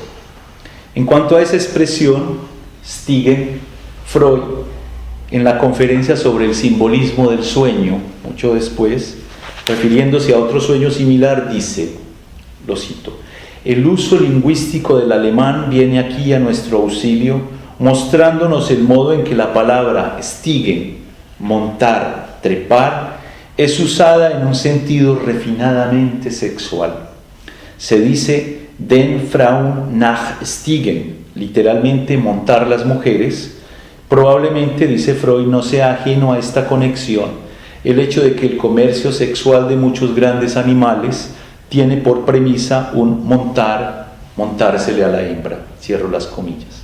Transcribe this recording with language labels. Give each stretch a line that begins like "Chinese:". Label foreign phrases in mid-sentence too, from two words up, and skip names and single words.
Spanish: En cuanto a esa expresión, Stiegen, Freud, en la conferencia sobre el simbolismo del sueño, mucho después, refiriéndose a otro sueño similar, dice, lo cito: el uso lingüístico del alemán viene aquí a nuestro auxilio, mostrándonos el modo en que la palabra stiegen, montar, trepar, es usada en un sentido refinadamente sexual. Se dice
German: den Frauen nach stiegen,
Spanish: literalmente montar las mujeres. Probablemente, dice Freud, no sea ajeno a esta conexión el hecho de que el comercio sexual de muchos grandes animales tiene por premisa un montársele a la hembra, cierro las comillas.